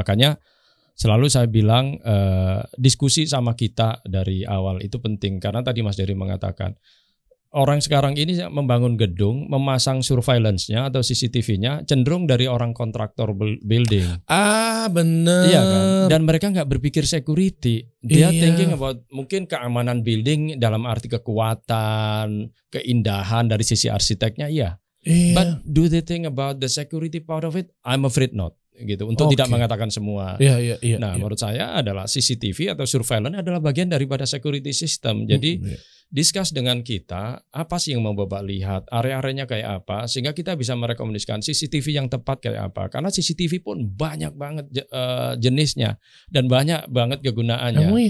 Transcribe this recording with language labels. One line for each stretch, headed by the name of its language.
Indonesian: Makanya selalu saya bilang diskusi sama kita dari awal itu penting karena tadi Mas Dery mengatakan orang sekarang ini membangun gedung, memasang surveillance-nya atau CCTV-nya cenderung dari orang kontraktor building. Ah, bener. Iya kan? Dan mereka nggak berpikir security. Dia
English: thinking about
Indonesian: mungkin keamanan building dalam arti kekuatan, keindahan dari sisi arsiteknya, iya.
English: But do they think about the security part of it? I'm afraid not. Gitu.
Indonesian: Untuk tidak mengatakan semua. Iya. Menurut saya adalah CCTV atau surveillance adalah bagian daripada security system. Jadi discuss dengan kita apa sih yang mau Bapak lihat, area-areanya kayak apa, sehingga kita bisa merekomendasikan CCTV yang tepat kayak apa. Karena CCTV pun banyak banget jenisnya dan banyak banget kegunaannya.